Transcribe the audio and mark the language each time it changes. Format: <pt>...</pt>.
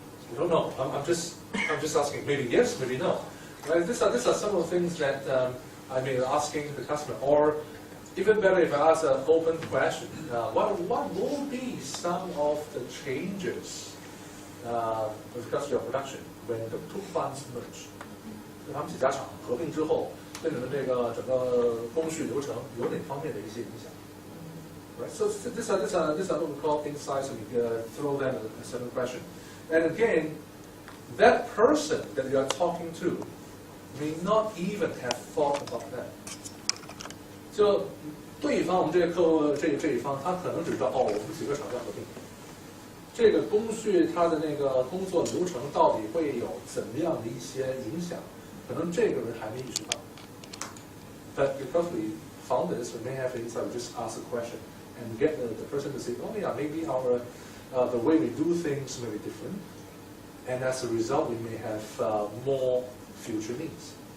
<en>You don't know. I'm just asking. Maybe yes, maybe no. Right? These are some of the things that I may be asking the customer. Or even better, if I ask an open question, what will be some of the changes with regards to your production when the 2 plants merge?</en> <zh>他们几家厂合并之后，对你们这个整个工序流程有哪方面的一些影响？</zh> <en>Right. So these are what we call insights, and we throw them a certain question. And again, that person that you are talking to may not even have thought about that.</en> <zh>就对方，我们这个客户这一方，他可能只知道哦，我们几个厂家合并，这个工序它的那个工作流程到底会有怎么样的一些影响，可能这个人还没意识到。</zh> <en>But because we found this, we may have insight. We just ask a question and get the person to say, oh yeah, maybe our the way we do things may be different, and as a result, we may have more future needs.</en>